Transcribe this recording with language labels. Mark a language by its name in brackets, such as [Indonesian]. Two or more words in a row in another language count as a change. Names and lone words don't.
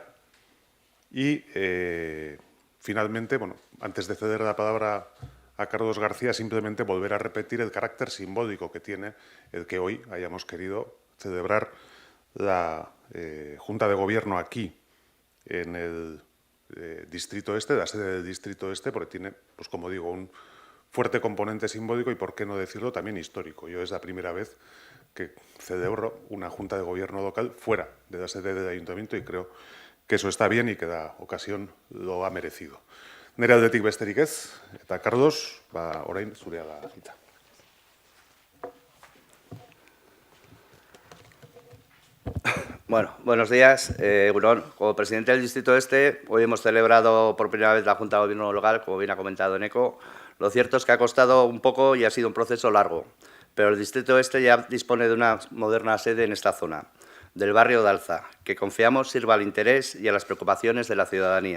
[Spanish] Y, finalmente, bueno, antes de ceder la palabra a Carlos García, simplemente volver a repetir el carácter simbólico que tiene el que hoy hayamos querido celebrar la Junta de Gobierno aquí, en el Distrito Este, la sede del Distrito Este, porque tiene, pues como digo, un fuerte componente simbólico y, por qué no decirlo, también histórico. Yo es la primera vez que celebro una Junta de Gobierno local fuera de la sede del Ayuntamiento y creo que eso está bien y que la ocasión lo ha merecido. [Basque] Nere aldetik besterik ez, eta Carlos, orain zurea da hitza. [Spanish] Bueno, buenos días. Como presidente del Distrito Este, hoy hemos celebrado por primera vez la Junta de Gobierno local, como bien ha comentado Eneco. Lo cierto es que ha costado un poco y ha sido un proceso largo, pero el Distrito Este ya dispone de una moderna sede en esta zona, del barrio de Alza, que confiamos sirva al interés y a las preocupaciones de la ciudadanía.